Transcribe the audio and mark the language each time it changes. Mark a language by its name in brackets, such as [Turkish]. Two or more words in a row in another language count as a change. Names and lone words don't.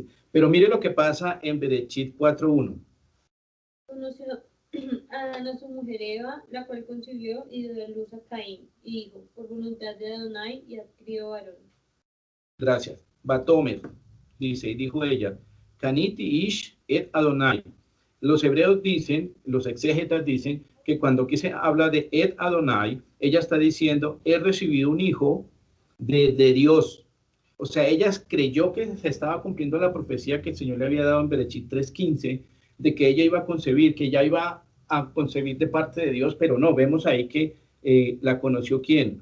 [Spanish] Pero mire lo que pasa en Bereshit 4:1. Conoció Adán a su mujer Eva, la cual concibió y dio a luz a Caín, y dijo, por voluntad de Adonai, y adquirió varón. Gracias. Batomer, dice, y dijo ella, [Hebrew] קניתי איש את אדני. [Spanish] Los hebreos dicen, los exégetas dicen, que cuando aquí se habla de [Hebrew] את אדני, [Spanish] ella está diciendo, he recibido un hijo de Dios. O sea, ella creyó que se estaba cumpliendo la profecía que el Señor le había dado en Bereshit 3:15, de que ella iba a concebir, que ella iba a concebir de parte de Dios, pero no, vemos ahí que la conoció ¿quién?